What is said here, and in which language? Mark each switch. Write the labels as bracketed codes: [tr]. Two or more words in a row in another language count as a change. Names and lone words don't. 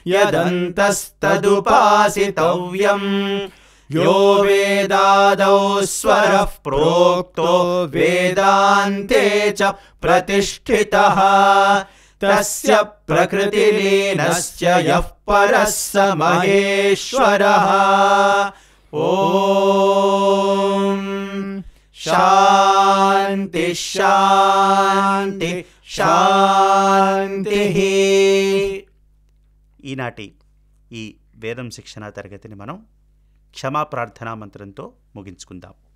[sa] यदन्तस्तदुपासितव्यम् यो वेदादौ स्वरः प्रोक्तो वेदान्ते च प्रतिष्ठितः तस्य प्रकृतिलीनस्य यः परः स महेश्वरः ॐ शान्ति शान्ति शान्ति. [te] ఈనాటి ఈ వేదం శిక్షణ తరగతిని మనం క్షమా ప్రార్థనా మంత్రంతో ముగించుకుందాం.